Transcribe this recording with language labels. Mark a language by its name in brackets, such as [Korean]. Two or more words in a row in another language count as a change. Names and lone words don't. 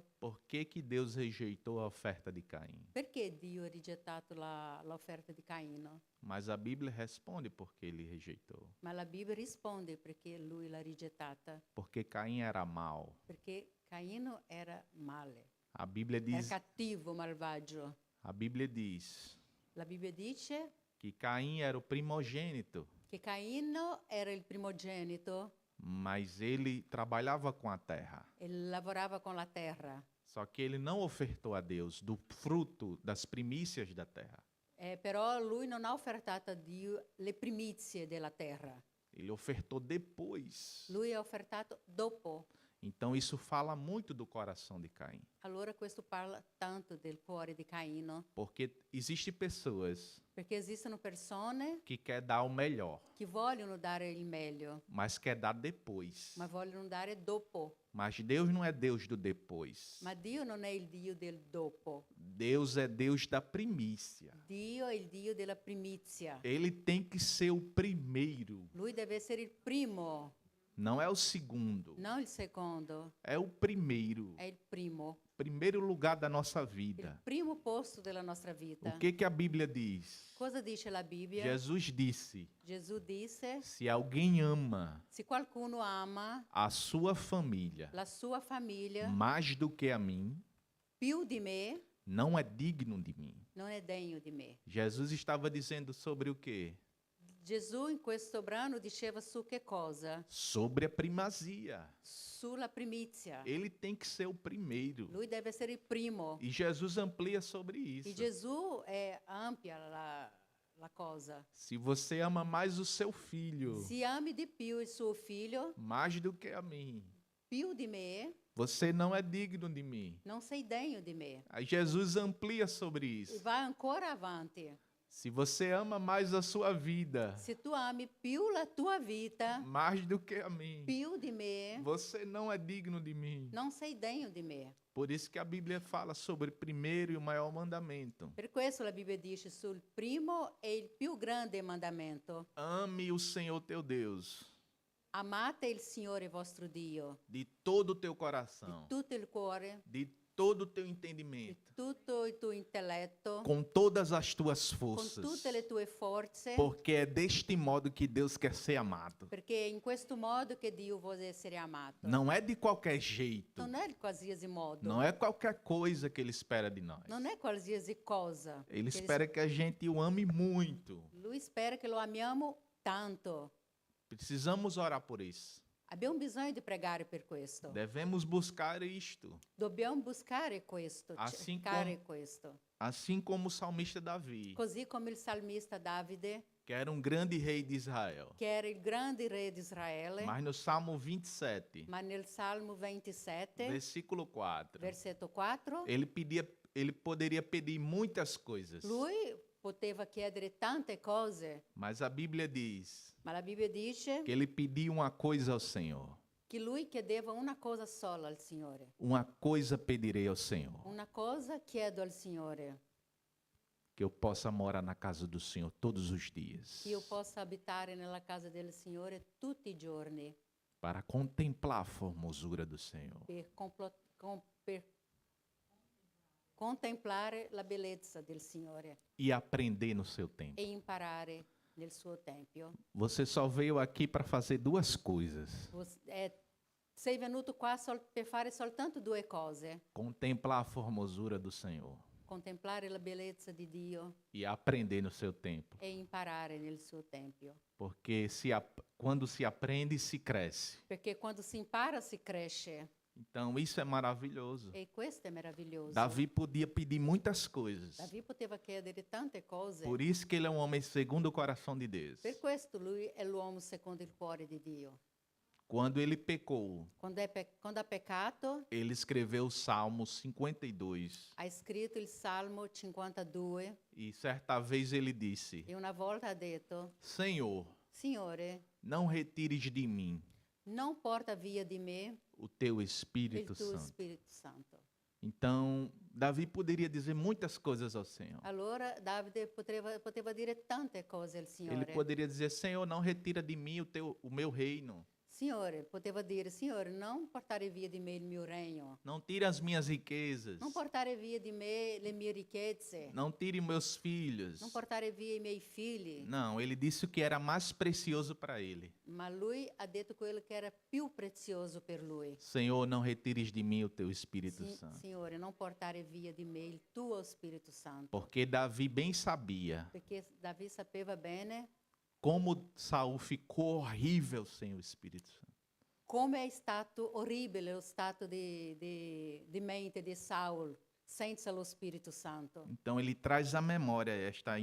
[Portuguese] por que Deus rejeitou a oferta de Caim? [Italian] perché Dio ha rigettato l'offerta di Caino? [Portuguese] Mas a Bíblia responde por que ele rejeitou. [Italian] Ma la Bibbia risponde perché lui l'ha rigettata. [Portuguese] Porque Caim era mau. [Italian] Perché Caino era male, [Portuguese] A Bíblia [Italian] era [Portuguese] diz, [Italian] cattivo, malvagio. [Portuguese] a Bíblia diz [Italian] La Bibbia dice [Portuguese] que Caim era o primogênito, [Italian] che Caino era il primogenito [Portuguese] mas ele trabalhava com a terra. [Italian] e lavorava con la terra. [Portuguese] Só que ele não ofertou a Deus do fruto das primícias da terra. [Italian] Però lui non ha offertato a Dio le primizie della terra. [Portuguese] Ele ofertou depois. [Italian] Lui ha offertato dopo. [Portuguese] Então isso fala muito do coração de Caim. [Italian] Allora questo parla tanto del cuore di Caino, [Portuguese] Porque existem pessoas [Italian] perché esistono persone [Portuguese] que quer dar o melhor, [Italian] che vogliono dare il meglio, [Portuguese] mas quer dar depois. [Italian] ma vogliono dare dopo. [Portuguese] Mas Deus não é Deus do depois. [Italian] Ma Dio non è il Dio del dopo. [Portuguese] Deus é Deus da primícia. [Italian] Dio è il Dio della primizia. [Portuguese] Ele tem que ser o primeiro, [Italian] Lui deve essere il primo, [Portuguese] não é o segundo, [Italian] non il secondo, [Portuguese] é o primeiro. [Italian] è il primo. [Portuguese] Primeiro lugar da nossa [Italian] Il [Portuguese] vida. [Italian] primo posto della nostra vita. [Portuguese] O que a Bíblia diz? [Italian] Cosa dice la Bibbia? [Portuguese] Jesus disse: [Italian] Gesù disse: [Portuguese] se alguém ama [Italian] se qualcuno ama [Portuguese] a sua família [Italian] la sua famiglia [Portuguese] mais do que a mim, [Italian] più di me, [Portuguese] não é digno de mim. [Italian] non è degno di me. [Portuguese] Jesus estava dizendo sobre o quê? [Italian] Gesù in questo brano diceva su che cosa? [Portuguese] Sobre a primazia. [Italian] Sulla primizia. [Portuguese] Ele tem que ser o primeiro. [Italian] Lui deve essere il primo. [Portuguese] E Jesus amplia sobre [Italian] E [Portuguese] isso. [Italian] Gesù ampia la cosa. [Portuguese] Se você ama mais o seu filho, [Italian] Se ami di più il suo figlio, [Portuguese] mais do que a mim, [Italian] più di me, [Portuguese] você não é digno de mim. [Italian] non sei degno di me. [Portuguese] Aí Jesus amplia sobre [Italian] E [Portuguese] isso. [Italian] vai ancora avanti. [Portuguese] Se você ama mais a sua vida, [Italian] Se tu ami più la tua vita, [Portuguese] mais do que a mim, [Italian] più di me, [Portuguese] você não é digno de mim. [Italian] non sei degno di me. [Portuguese] Por isso que a Bíblia fala sobre o primeiro e o maior mandamento. [Italian] Per questo la Bibbia dice sul primo e il più grande mandamento. [Portuguese] Ame o Senhor teu Deus [Italian] Amate il Signore vostro Dio [Portuguese] de todo o teu [Italian] di [Portuguese] coração, [Italian] tutto il cuore, [Portuguese] de todo o teu [Italian] di [Portuguese] entendimento, [Italian] tutto il tuo intelletto, [Portuguese] com todas as tuas [Italian] con [Portuguese] forças, [Italian] tutte le tue forze, [Portuguese] porque é deste modo que Deus quer ser amado. [Italian] perché è in questo modo che Dio vuole essere amato. [Portuguese] Não é de qualquer jeito, [Italian] Non è di qualsiasi modo, [Portuguese] não é qualquer coisa que Ele espera de nós. [Italian] non è qualsiasi cosa. [Portuguese] Ele [Italian] che [Portuguese] espera que a gente o ame muito. [Italian] Lui spera che lo amiamo tanto. [Portuguese] Precisamos orar por isso. [Italian] Abbiamo bisogno di pregare per questo. [Portuguese] Devemos buscar isto. [Italian] Dobbiamo buscare questo, [Portuguese] Assim [Italian] cercare questo. [Portuguese] Assim como o salmista Davi, [Italian] Così come il salmista Davide, [Portuguese] que era um grande rei de Israel. [Italian] che era il grande re di Israele, [Portuguese] Mas no Salmo 27, [Italian] ma nel Salmo 27, [Portuguese] versículo 4, [Italian] versetto 4, [Portuguese] ele poderia pedir muitas coisas. [Italian] lui poteva chiedere tante cose, [Portuguese] Mas a Bíblia diz [Italian] ma la Bibbia dice [Portuguese] que ele pediu uma coisa ao Senhor. [Italian] che lui chiedeva una cosa sola al Signore. [Portuguese] Uma coisa pedirei ao Senhor, [Italian] Una cosa chiedo al Signore, [Portuguese] que eu possa morar na casa do Senhor todos os dias, [Italian] che io possa abitare nella casa del Signore tutti i giorni [Portuguese] para contemplar a formosura do Senhor. [Italian] per contemplare la bellezza del Signore [Portuguese] E aprender no seu tempo. [Italian] e imparare nel suo tempio. [Portuguese] Você só veio aqui para fazer duas coisas. [Italian] sei venuto qua per fare soltanto due cose: [Portuguese] contemplar a formosura do Senhor [Italian] contemplare la bellezza di Dio [Portuguese] e aprender no seu templo. [Italian] e imparare nel suo tempio. [Portuguese] Porque quando se aprende, se cresce. [Italian] Perché quando si impara si cresce, [Portuguese] Então, isso é maravilhoso. [Italian] e questo è meraviglioso. [Portuguese] Davi podia pedir muitas coisas. [Italian] Davi poteva chiedere tante cose. [Portuguese] Por isso que ele é um homem segundo o coração de Deus. [Italian] Per questo lui è l'uomo secondo il cuore di Dio. [Portuguese] Quando ele pecou, [Italian] Quando ha peccato, [Portuguese] ele escreveu o Salmo 52. [Italian] ha scritto il Salmo 52 [Portuguese] E certa vez ele disse: [Italian] e una volta ha detto: [Portuguese] Senhor, [Italian] Signore, [Portuguese] não retires de mim [Italian] non porta via di me [Portuguese] o teu [Italian] il [Portuguese] Espírito [Italian] tuo [Portuguese] Santo. [Italian] Spirito Santo. [Portuguese] Então, Davi poderia dizer muitas coisas ao Senhor. [Italian] Allora Davide poteva dire tante cose al [Portuguese] Ele [Italian] Signore. [Portuguese] poderia dizer: Senhor, não retira de mim o meu reino. [Italian] Signore, poteva dire: Signore, non portare via di me il mio regno. [Portuguese] Não tire as minhas riquezas. [Italian] Non portare via di me le mie ricchezze. [Portuguese] Não tire meus filhos. [Italian] Non portare via i miei figli. [Portuguese] Não, ele disse o que era mais precioso para ele. [Italian] Ma lui ha detto quello che era più prezioso per lui. [Portuguese] Senhor, não retires de mim o teu Espírito Santo. [Italian] Signore, non portare via di me il tuo Spirito Santo. [Portuguese] Porque Davi bem sabia [Italian] Perché Davi sapeva bene [Portuguese] como Saul ficou horrível sem o Espírito Santo. [Italian] come è stato orribile lo stato di mente di Saul senza lo Spirito Santo. [Portuguese] Então ele traz à memória esta